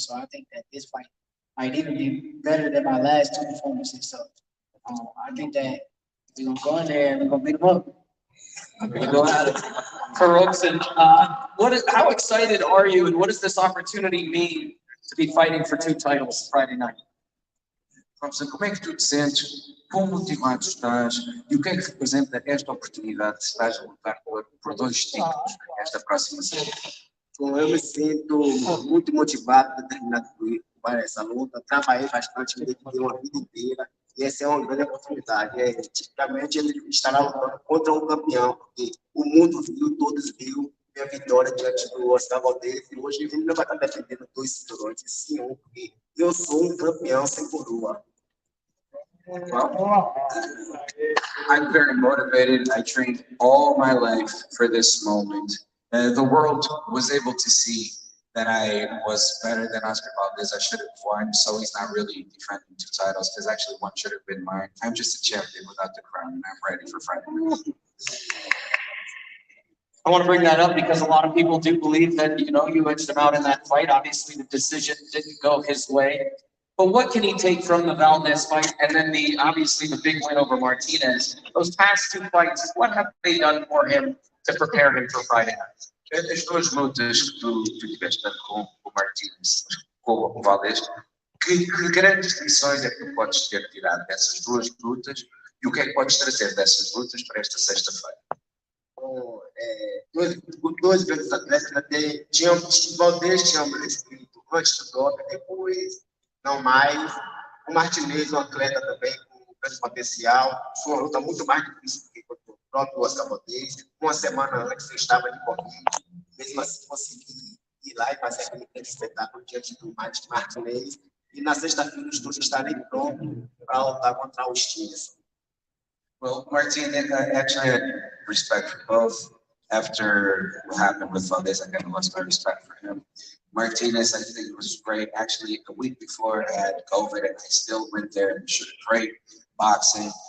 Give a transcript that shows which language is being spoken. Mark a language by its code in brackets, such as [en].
[en] So I think that this fight might even be better than my last 2 performances. So I think that we're gonna go in there and we're gonna beat them up. I'm gonna go at it. For Robson, how excited are you, and what does this opportunity mean to be fighting for 2 titles Friday night? [pt] Robson, como é que tu te sentes? Quão motivado estás? E o que é que representa esta oportunidade de estás a lutar por 2 títulos nesta próxima série? Bom, eu me sinto muito motivado, determinado para essa luta. Trabalhei bastante, me dediquei uma vida inteira. E essa é uma grande oportunidade. Tipicamente, ele estará lutando contra um campeão, porque o mundo viu, todos viu minha vitória diante do sabados. E hoje ele não vai estar defendendo 2 cinturões, e sim um, porque eu sou um campeão sem coroa. [en] Well, I'm very motivated. I trained all my life for this moment. The world was able to see that I was better than Oscar Valdez. I should have won, so he's not really defending 2 titles because actually one should have been mine. I'm just a champion without the crown, and I'm ready for Friday night. I want to bring that up because a lot of people do believe that, you edged him out in that fight. Obviously, the decision didn't go his way. But what can he take from the Valdez fight and then obviously the big win over Martinez? Those past 2 fights, what have they done for him to prepare him for Friday night? [pt] As 2 lutas que tu tiveste tanto com o Martinez, com o Valdez, que grandes lições é que tu podes ter tirado dessas 2 lutas e o que é que podes trazer dessas lutas para esta sexta-feira? Dois grandes atletas, o Valdez tinha um espírito antes do golpe, depois não mais. O Martinez, um atleta também com grande potencial. Foi uma luta muito mais difícil do que o próprio Oscar Valdez. Uma semana antes eu estava de Covid. Mesmo assim, consegui ir lá e fazer aquele grande espetáculo diante do Martinez. E na sexta-feira os dois estarem prontos para lutar contra o Stevenson. [en] Well, Martin, I actually had respect for both. After what happened with Valdez, I kind of lost my respect for him. Martinez, I think, was great. Actually, a week before I had COVID, and I still went there and showed great boxing.